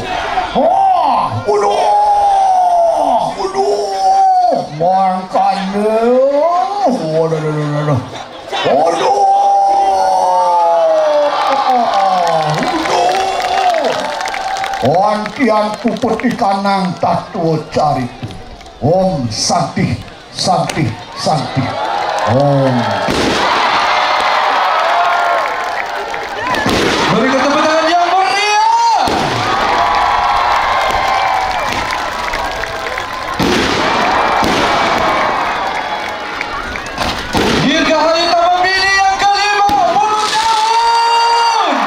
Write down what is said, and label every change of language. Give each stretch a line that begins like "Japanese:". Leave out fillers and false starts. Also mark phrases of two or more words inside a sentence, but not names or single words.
Indonesian: Udah. Mangkanya. Wantian pupeti kanang tatu cari.
Sanskrit: Om Santi. Om.
Indonesian: Berikan tepuk tangan yang meriah. Dirgahayu Taman Mini yang ke-50 tahun.